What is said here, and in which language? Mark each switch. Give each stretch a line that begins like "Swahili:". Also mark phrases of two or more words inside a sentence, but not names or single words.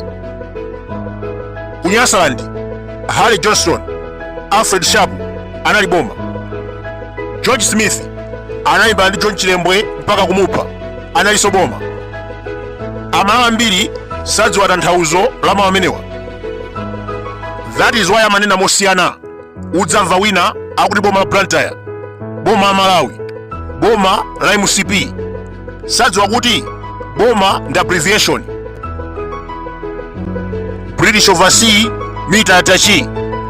Nyanja: Ku Nyasaland, Harry Johnston, Alfred Sharp anali boma. George Smith anayimba ndi John Chilembwe mpaka kumupha analinso boma. Amalawi ambiri sadziwa tanthauzo la mawu amenewa.
English: That is why
Nyanja: amanena mosiyana. Udzamva wina akuti boma la Blantyre, boma la Malawi, boma la MCP. Sadziwa kuti boma ndi abbreviation.
English: British Overseas Military Attaché.